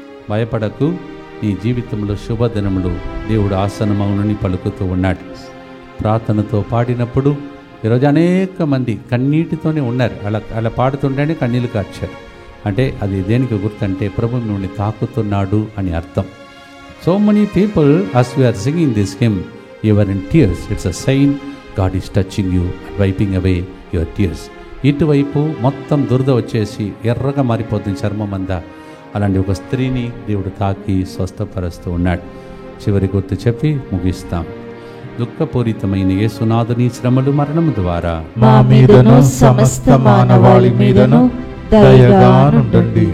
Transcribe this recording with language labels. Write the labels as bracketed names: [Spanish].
[Telugu] భయపడకు, నీ జీవితంలో శుభదినములు దేవుడు ఆసనమౌనని పలుకుతూ ఉన్నాడు. ప్రార్థనతో పాడినప్పుడు ఈరోజు అనేక మంది కన్నీటితోనే ఉన్నారు. అలా పాడుతుంటేనే కన్నీళ్ళు కార్చారు. అంటే అది దేనికి గుర్తంటే ప్రభు మిమ్మల్ని తాకుతున్నాడు అని అర్థం. [English] So many people as we are singing this hymn, you are in tears. It's a sign God is touching you and wiping away your tears. [Telugu] ఇటువైపు మొత్తం దురద వచ్చేసి ఎర్రగా మారిపోతుంది చర్మం అంతా. అలాంటి ఒక స్త్రీని దేవుడు తాకి స్వస్థపరుస్తూ ఉన్నాడు. చివరి గుర్తు చెప్పి ముగిస్తాం. దుఃఖపూరితమైన యేసునాథుని శ్రమలు మరణము ద్వారా మా మీదను సమస్త మానవాళి మీదను దయగా నుండండి.